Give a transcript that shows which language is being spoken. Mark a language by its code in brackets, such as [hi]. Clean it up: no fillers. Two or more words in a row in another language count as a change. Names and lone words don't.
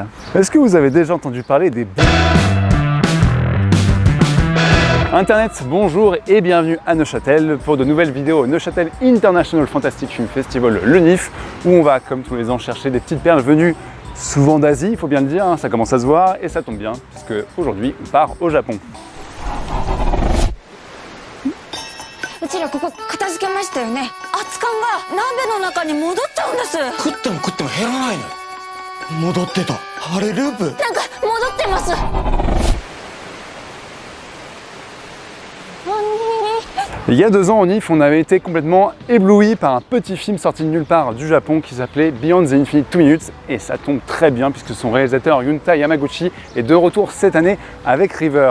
[fr] Est-ce que vous avez déjà entendu parler des boucles? Internet, bonjour et bienvenue à Neuchâtel pour de nouvelles vidéos au Neuchâtel International Fantastic Film Festival, le NIF, où on va, comme tous les ans, chercher des petites perles venues souvent d'Asie, il faut bien le dire, hein, ça commence à se voir et ça tombe bien, puisque aujourd'hui on part au Japon. [ja] うちらここ片付けましたよね。熱燗が鍋の中に戻っちゃうんです。食っても食っても減らないのよ。戻ってた。あれループ。なんか戻ってます。 [fr] Il y a 2 ans au NIF, on avait été complètement ébloui par un petit film sorti de nulle part du Japon qui s'appelait Beyond the Infinite 2 Minutes, et ça tombe très bien puisque son réalisateur Junta Yamaguchi est de retour cette année avec River.